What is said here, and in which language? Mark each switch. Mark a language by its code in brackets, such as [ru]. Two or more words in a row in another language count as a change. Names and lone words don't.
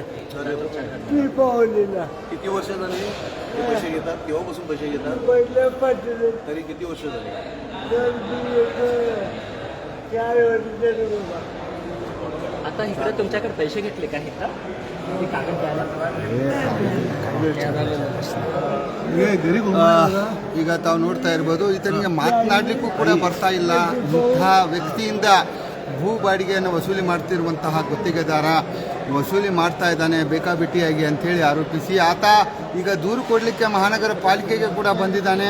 [mr] ती पाहुणीला किती वर्ष झाली पैसे घेतात केव्हापासून पैसे घेतात पहिल्या पाठवलं तरी किती वर्ष झाली 4 वर्ष झाली बाबा. आता इकडे तुमच्याकडे पैसे घेतले का इथं ते कागद द्यायला [kn] ಈಗ ತಾವು ನೋಡ್ತಾ ಇರ್ಬೋದು ಈತನಿಗೆ ಮಾತನಾಡಲಿಕ್ಕೂ ಕೂಡ ಬರ್ತಾ ಇಲ್ಲ. ಇಂತಹ ವ್ಯಕ್ತಿಯಿಂದ ಭೂ ಬಾಡಿಗೆಯನ್ನು ವಸೂಲಿ ಮಾಡ್ತಿರುವಂತಹ ಗುತ್ತಿಗೆದಾರ ವಸೂಲಿ ಮಾಡ್ತಾ ಇದ್ದಾನೆ ಬೇಕಾಬಿಟ್ಟಿಯಾಗಿ ಅಂಥೇಳಿ ಆರೋಪಿಸಿ ಆತ ಈಗ ದೂರು ಕೊಡಲಿಕ್ಕೆ ಮಹಾನಗರ ಪಾಲಿಕೆಗೆ ಕೂಡ ಬಂದಿದ್ದಾನೆ.